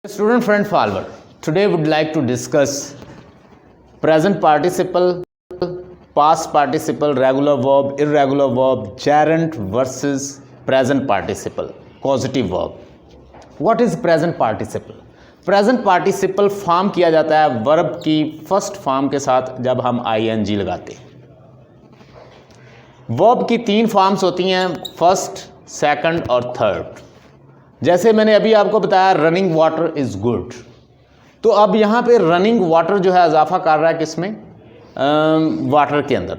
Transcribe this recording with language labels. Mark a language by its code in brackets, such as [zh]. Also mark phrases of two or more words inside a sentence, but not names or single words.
[en] Student friend follower, today would like to discuss present participle, past participle, regular verb, irregular verb, gerund versus present participle, causative verb. What is present participle? present participle form [hi] किया जाता है वर्ब की [en] first form [hi] के साथ जब हम ing लगाते हैं। वर्ब की तीन फॉर्म्स होती हैं, [en] first, second [hi] और थर्ड। जैसे मैंने अभी आपको बताया [en] running water is good, [hi] तो अब यहाँ पे [en] running water [hi] जो है इजाफा कर रहा है किसमें, वाटर के अंदर।